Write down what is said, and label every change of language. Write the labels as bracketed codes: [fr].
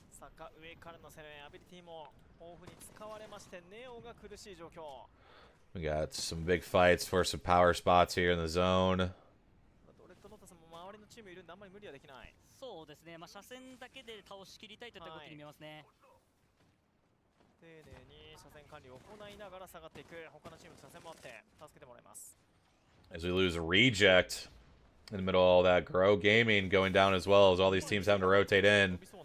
[ja] か上からの攻め、アビリティも豊富に使われまして、ネオが苦しい状況。 [en] We got some big fights for some power spots here in the zone. [ja] ドレッドノータスも周りのチームいるんであんまり無理はできない。そうですね、まあ、車線だけで倒し切りたいといった動きに見えますね。丁寧に車線管理を行いながら下がっていく。他のチームの車線もあって助けてもらいます。 [en] As we lose a reject in the middle of all that, Grow Gaming going down as well as all these teams having to rotate in.